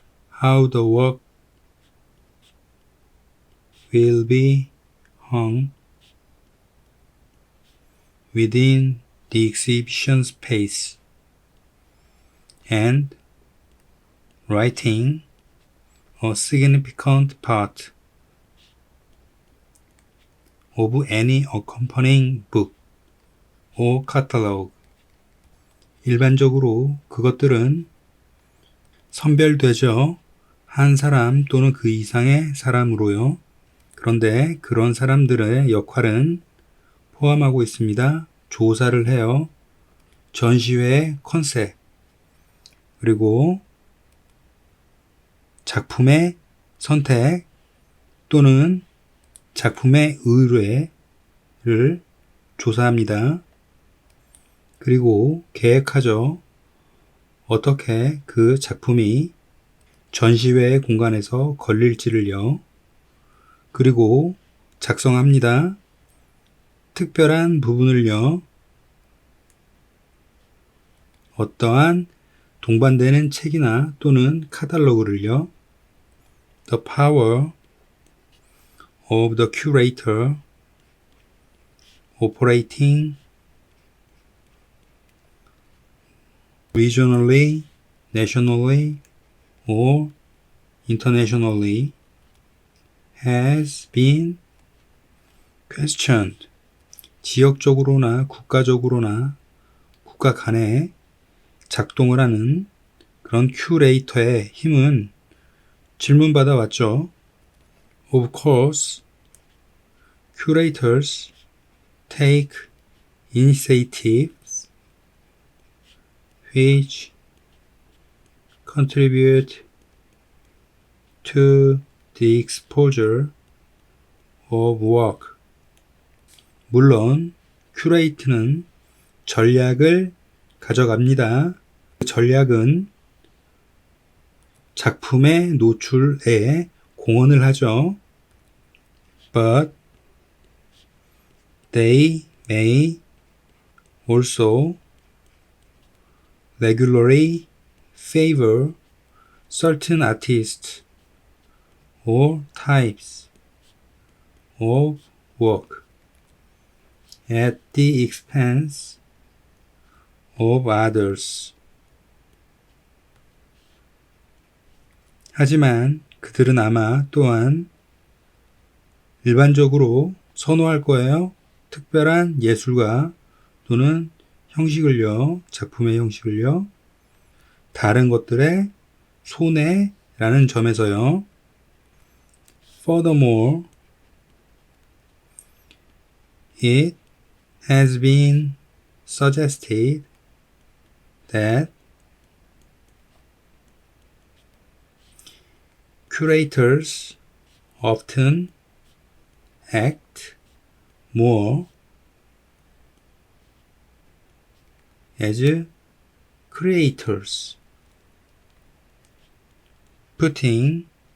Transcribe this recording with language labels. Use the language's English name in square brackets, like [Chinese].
[English] how the work will be hung within the exhibition space, and writing a significant part of any accompanying book or catalog. [Korean] 일반적으로 그것들은 선별되죠. 한 사람 또는 그 이상의 사람으로요. 그런데 그런 사람들의 역할은 포함하고 있습니다. 조사를 해요. 전시회의 컨셉, 그리고 작품의 선택 또는 작품의 의뢰를 조사합니다. 그리고 계획하죠. 어떻게 그 작품이 전시회 공간에서 걸릴지를요. 그리고 작성합니다. 특별한 부분을요. 어떠한 동반되는 책이나 또는 카탈로그를요. [English] The power of the curator operating regionally, nationally, or internationally has been questioned. [Korean] 지역적으로나 국가적으로나 국가 간에 작동을 하는 그런 큐레이터의 힘은 질문받아 왔죠. [English] Of course, curators take initiatives which contribute to the exposure of work. [Korean] 물론 큐레이트는 전략을 가져갑니다. 그 전략은 작품의 노출에 공헌을 하죠. [English] But they may also regularly favor certain artists or types of work at the expense of others. [Korean] 하지만 그들은 아마 또한 일반적으로 선호할 거예요. 특별한 예술가 또는 형식을요, 작품의 형식을요, 다른 것들의 손해라는 점에서요. [English] Furthermore, it has been suggested that curators often act more as creators, putting